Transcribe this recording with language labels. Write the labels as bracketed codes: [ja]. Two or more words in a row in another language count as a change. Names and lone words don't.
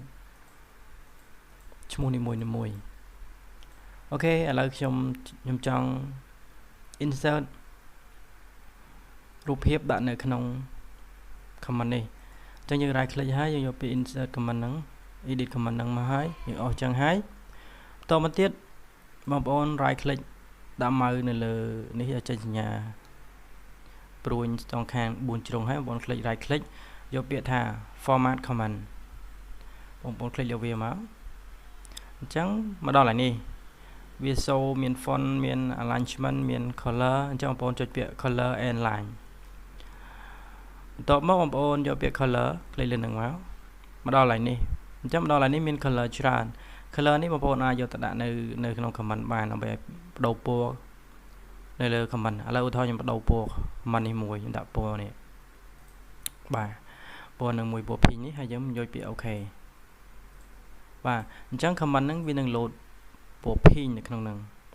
[km] ឈ្មោះនីមួយអូខេឥឡូវខ្ញុំចង់ insert រូបភាពដាក់នៅក្នុង comment នេះអញ្ចឹងយើង [en] right click [km] ហើយយើងយកពី [en] insert comment [km] ហ្នឹង [en] edit comment [km] ហ្នឹងមកហើយយើងអស់ចឹងហើយបន្តមកទៀតបងប្អូន right click ដាក់ម៉ៅនៅលើនេះឲ្យចេញសញ្ញាព្រួញស្ទងខាង4ជ្រុងហើយបងប្អូន click [en] right click [km] យកពាក្យថា [en] format comment [km] បងប្អូន click យកវាមក អញ្ចឹងមកដល់ហើយនេះវា show មាន font មាន alignment មាន color អញ្ចឹងបងប្អូនចុចពាក្យ [en] color and line [km] បន្ទាប់មកបងប្អូ នយកពាក្យ [en] color click [km] លើនឹងមកដល់ហើយនេះអញ្ចឹងមកដល់ហើយនេះមាន color ច្រើន color នេះបងប្អូនអាចយកទៅដាក់នៅក្នុង comment បានដើម្បីបដូរពណ៌នៅលើ comment ឥឡូវឧទាហរណ៍ខ្ញុំបដូរពណ៌ comment នេះមួយខ្ញុំដាក់ពណ៌នេះបាទពណ៌នឹងមួយពណ៌ pink នេះហើយយើងយកពាក្យ OK បាទអញ្ចឹង comment ហ្នឹងវានឹង load ពណ៌ pink នៅក្នុងហ្នឹង